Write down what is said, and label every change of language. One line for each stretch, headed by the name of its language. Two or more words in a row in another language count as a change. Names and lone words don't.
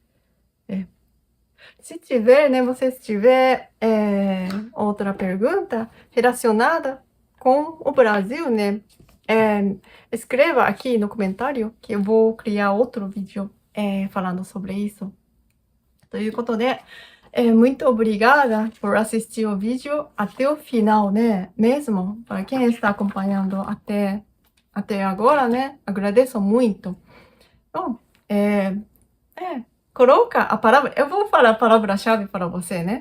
Portuguese: Se tiver, né? Você tiver outra pergunta relacionada com o Brasil, né? Escreva aqui no comentário que eu vou criar outro vídeo falando sobre isso.
Japanese: ということで、
Portuguese: muito obrigada por assistir o vídeo até o final, né? Mesmo para quem está acompanhando até agora, né? Agradeço muito. Bom, coloca a palavra, eu vou falar a palavra-chave para você, né?